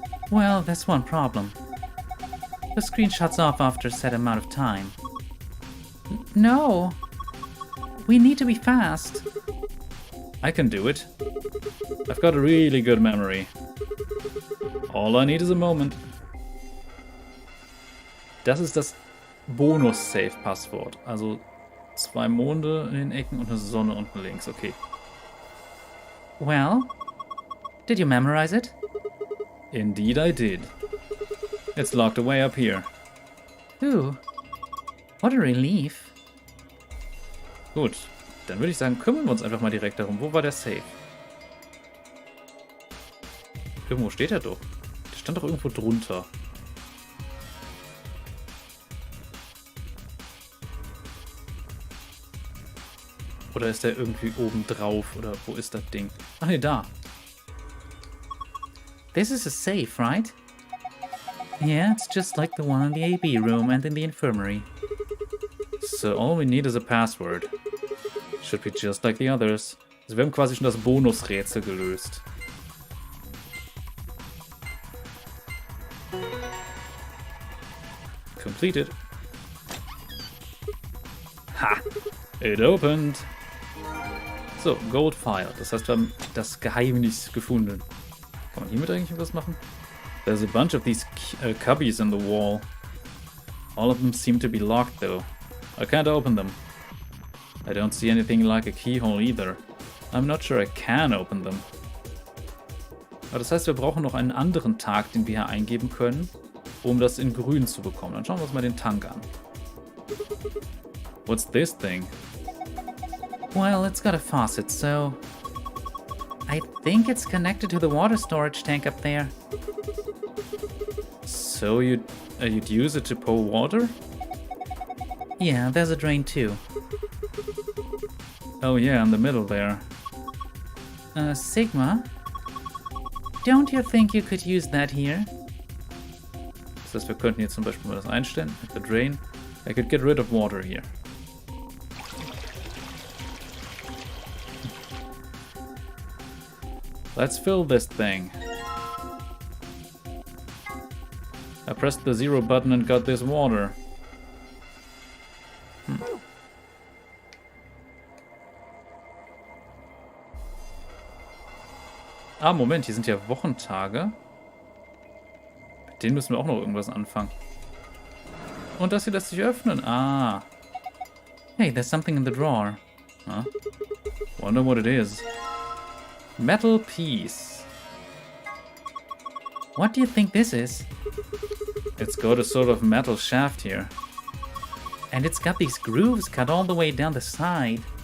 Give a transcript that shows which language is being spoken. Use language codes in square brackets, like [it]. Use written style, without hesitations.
[en] Well, there's one problem. The screen shuts off after a set amount of time. No! We need to be fast. I can do it. I've got a really good memory. All I need is a moment. [de] Das ist das Bonus-Safe-Passwort. Also 2 Monde in den Ecken und eine Sonne unten links. [en] Okay. Well, did you memorize it? Indeed I did. It's locked away up here. Ooh, what a relief. [de] Gut, dann würde ich sagen, kümmern wir uns einfach mal direkt darum. Wo war der Safe? Irgendwo steht er doch. Der stand doch irgendwo drunter. Oder ist der irgendwie oben drauf? Oder wo ist das Ding? Ach ne, da. [en] This is a safe, right? Yeah, it's just like the one in the AB room and in the infirmary. So all we need is a password. Should be just like the others. [de] Also wir haben quasi schon das Bonusrätsel gelöst. [en] completed. Ha! It opened! So, Gold File. [de] Das heißt, wir haben das Geheimnis gefunden. Kann man hiermit eigentlich was machen? [en] There's a bunch of these cubbies in the wall. All of them seem to be locked though. I can't open them. I don't see anything like a keyhole either. I'm not sure I can open them. [de] Aber das heißt, wir brauchen noch einen anderen Tag, den wir hier eingeben können, um das in grün zu bekommen. Dann schauen wir uns mal den Tank an. [en] What's this thing? Well, it's got a faucet, so I think it's connected to the water storage tank up there. So you'd use it to pour water? Yeah, there's a drain too. Oh yeah, in the middle there. Sigma? Don't you think you could use that here? [de] Das heißt, wir könnten jetzt zum Beispiel mal das einstellen mit [en] the drain. I could get rid of water here. Let's fill this thing. I pressed the 0 button and got this water. [de] Ah, Moment, hier sind ja Wochentage. Mit denen müssen wir auch noch irgendwas anfangen. Und das hier lässt sich öffnen. Ah. [en] Hey, there's something in the drawer. Huh? Wonder what it is. Metal piece. What do you think this is? It's got a sort of metal shaft here. And it's got these grooves cut all the way down the side.